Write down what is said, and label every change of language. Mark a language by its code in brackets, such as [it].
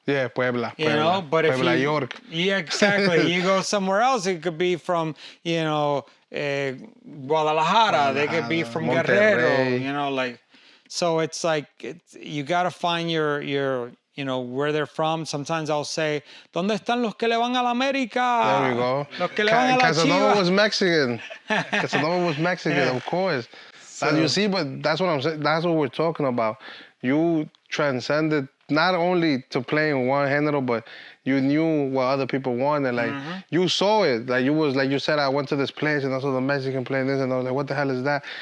[en] Yeah, Puebla. But if Puebla, York. Yeah, exactly. You go somewhere else, it could be from, Guadalajara. They could be from Monterrey. Guerrero. So it's like you got to find your where they're from. Sometimes I'll say, [es] ¿Dónde están los que le van a la América? [en] There we go. [es] Los que le van a la [en] Casanova was Mexican. Casanova was Mexican, of course. So, you see, but that's what I'm saying. That's what we're talking about. You transcended not only to playing one género, but you knew what other people wanted. Like, you saw it. Like, you said, I went to this place and I saw the Mexican playing this, and I was like, what the hell is that?